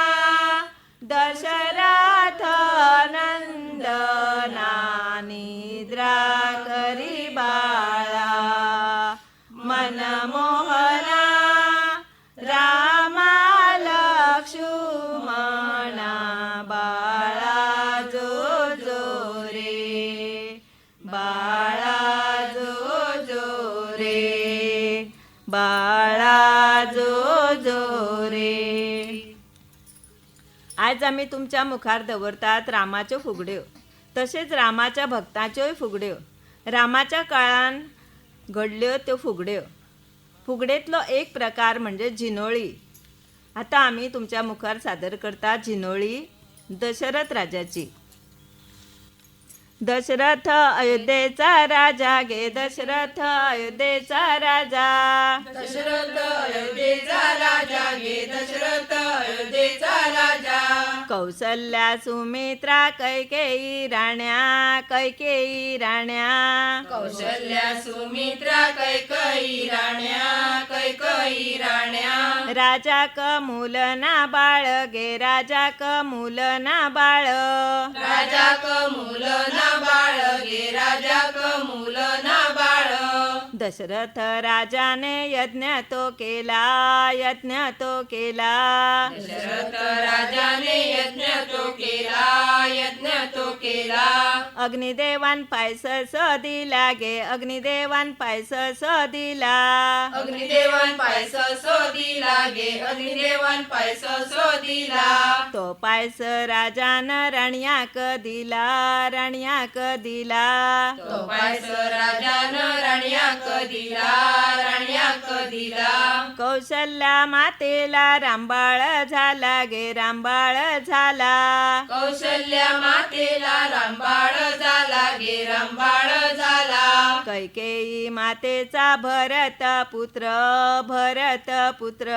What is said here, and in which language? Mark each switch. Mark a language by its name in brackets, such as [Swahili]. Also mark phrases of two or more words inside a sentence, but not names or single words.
[Marathi] दशरथ नंदना निद्रा करी बाळा मनमोहना रामा लक्ष्मणा बाळा जो जो रे बाळा जो जो रे बाळा जो जो रे. [Konkani] आज आम्ही तुमच्या मुखार दवरतात रामाच्यो फुगड्यो, तसेच रामाच्या भक्ताच्योय फुगड्यो. रामाच्या काळान घडल्यो त्यो फुगड्यो. फुगडेतलो एक प्रकार म्हणजे जिनोळी. आता आम्ही तुमच्या मुखार सादर करतात जिनोळी दशरथ राजाची. दशरथ अयोध्येचा राजा गे दशरथ अयोध्येचा राजा दशरथ अयोध्येचा राजा गे दशरथ अयोध्येचा राजा कौसल्या सुमित्रा कैकेयी राण्या कैकेयी राण्या कौशल्या सुमित्रा कैकयी राण्या राजा कमूल ना बाळ गे राजा कमूल ना बाळ राजा कमूल ना बाळ गे राजा कमूल ना बाळ दशरथ राजाने यज्ञ तो केला यज्ञ तो केला दशरथ राजाने यज्ञ तो केला अग्निदेवान पायसस दिला गे अग्निदेवान पायसस दिला अग्निदेवान पायस दिला गे अग्निदेवान पायस दिला तो पायस राजान राण्याक दिला राण्याक दिला तो पायस राजान राण्याक दिला कौशल्या मातेला रामबाळ झाला गे रामबाळ झाला कौशल्या मातेला रामबाळ झाला गे रामबाळ झाला कैकेयी मातेचा भरत पुत्र भरत पुत्र